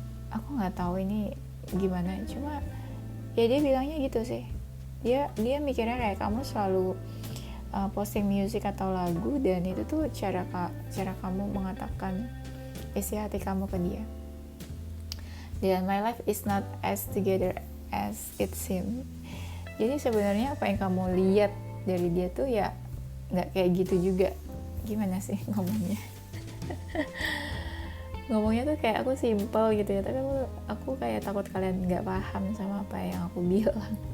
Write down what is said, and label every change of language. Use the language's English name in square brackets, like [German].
[Indonesian] Aku nggak tahu ini gimana, cuma ya dia bilangnya gitu sih. Dia mikirnya kayak kamu selalu posting musik atau lagu, dan itu tuh cara kamu mengatakan isi hati kamu ke dia. [English] Dan my life is not as together as it seems. [Indonesian] Jadi sebenarnya apa yang kamu lihat dari dia tuh ya nggak kayak gitu juga. Gimana sih ngomongnya? Ngomongnya tuh kayak aku simple gitu ya, tapi aku kayak takut kalian nggak paham sama apa yang aku bilang.